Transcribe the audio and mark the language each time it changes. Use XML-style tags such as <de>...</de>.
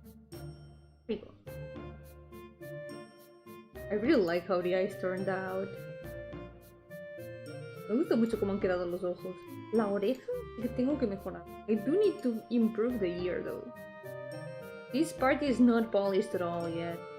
<en>There we go. I really like how the eyes turned out.</en> <es>Me gusta mucho cómo han quedado los ojos. La oreja que tengo que mejorar.</es> <en>I do need to improve the ear though. This part is not polished at all yet.</en>